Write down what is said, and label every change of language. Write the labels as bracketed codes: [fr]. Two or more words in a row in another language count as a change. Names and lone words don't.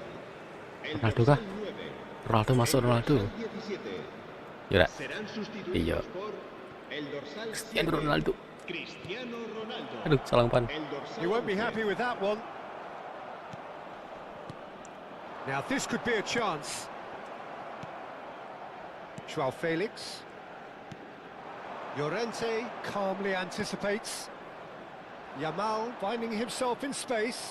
[ms] Ronaldo kah? Ronaldo masuk Ronaldo. Ya dah. [es] Serán [ms] Iya. [es] sustituidos por el dorsal Cristiano 7, Ronaldo. Cristiano Ronaldo. [ms] Aduh, salah umpan. [es] El dorsal [en] You won't be 11. happy with that one. Now this could be a chance. Joao Felix. Llorente calmly anticipates. Yamal finding himself in space.